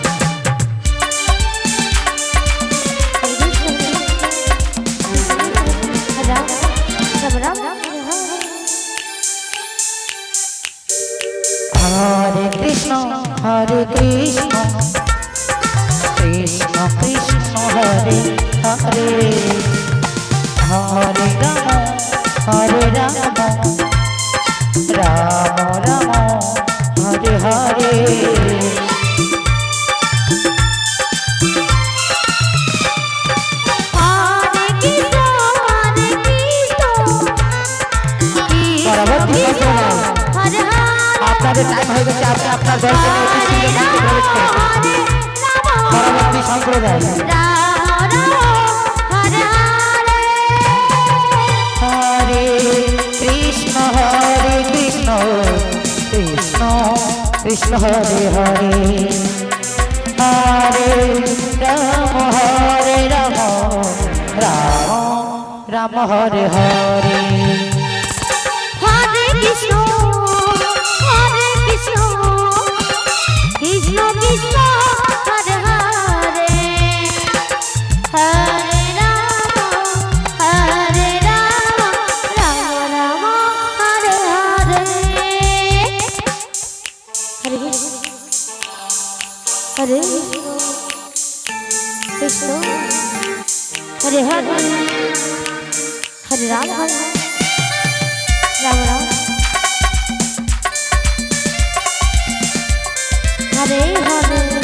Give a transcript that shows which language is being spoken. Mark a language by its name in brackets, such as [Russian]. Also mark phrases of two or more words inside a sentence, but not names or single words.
[Sanskrit] हरे कृष्ण कृष्ण कृष्ण हरे हरे हरे राम राम हरे हरे [Bangla] আপনাদের টাইম হয়ে গেছে আপনি আপনার দর্শনে প্রবেশ করুন পরবর্তী সম্প্রদায় [Sanskrit] হরে কৃষ্ণ কৃষ্ণ কৃষ্ণ হরে হরে হরে রাম রাম হরে হরে हरे कृष्ण कृष्ण कृष्ण हरे हरे हरे राम राम हरे हरे हरे हरे कृष्ण हरे हरे हरे राम राम राम हरे हरे